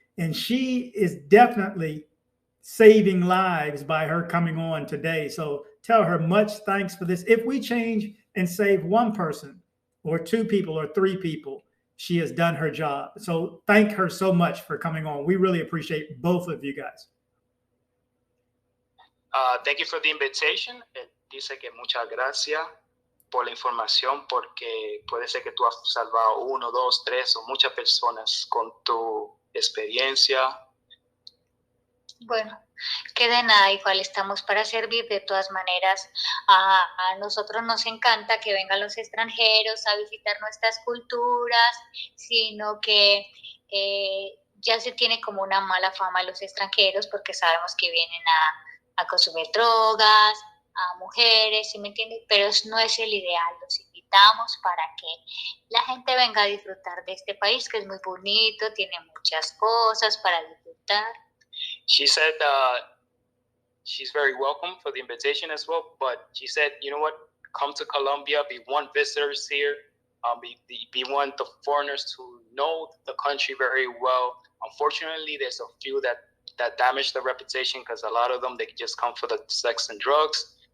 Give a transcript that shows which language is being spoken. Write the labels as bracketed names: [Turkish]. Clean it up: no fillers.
[English] And she is definitely saving lives by her coming on today. So tell her much thanks for this. If we change and save one person or two people or three people, she has done her job. So thank her so much for coming on. We really appreciate both of you guys. Thank you for the invitation. [Spanish] Dice que muchas gracias por la información porque puede ser que tú has salvado 1, 2, 3 o muchas personas con tu experiencia. Bueno, que de nada, igual estamos para servir de todas maneras. A nosotros nos encanta que vengan los extranjeros a visitar nuestras culturas, sino que ya se tiene como una mala fama los extranjeros porque sabemos que vienen a consumir drogas, a mujeres, ¿sí me entiendes? Pero no es el ideal. Los invitamos para que la gente venga a disfrutar de este país, que es muy bonito, tiene muchas cosas para disfrutar. [English] She said she's very welcome for the invitation as well, but she said, you know what, come to Colombia, be one visitors here, be one of the foreigners to know the country very well. Unfortunately, there's a few that damage the reputation because a lot of them, they just come for the sex and drugs.